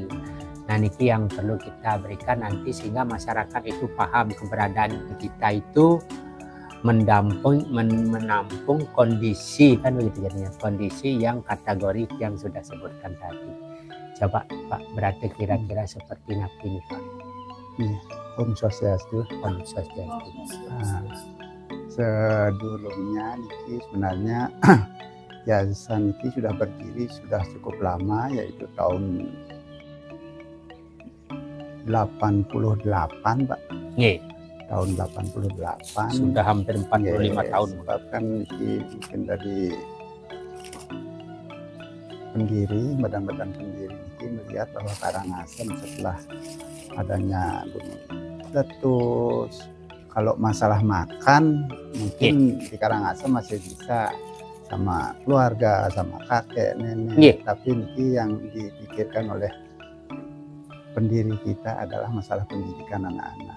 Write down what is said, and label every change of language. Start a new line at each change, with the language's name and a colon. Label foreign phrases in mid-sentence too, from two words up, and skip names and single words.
Indonesian: Nah, niki yang perlu kita berikan nanti sehingga masyarakat itu paham keberadaan kita itu menampung kondisi kan begitu jadinya, kondisi yang kategori yang sudah sebutkan tadi. Coba Pak Brade kira-kira seperti napi ini Pak.
Balinese: Om Swastiastu. Om Swastiastu.
Indonesian: Sedulunya niki sebenarnya yayasan niki sudah berdiri sudah cukup lama, yaitu tahun 88 Pak. Nih. Tahun 88 sudah hampir 45 tahun. Sebabkan mungkin dari pendiri, badan-badan pendiri ini melihat bahwa Karangasem setelah adanya Gunung Meletus, kalau masalah makan mungkin di Karangasem masih bisa sama keluarga, sama kakek, nenek, tapi ini yang dipikirkan oleh pendiri kita adalah masalah pendidikan anak-anak.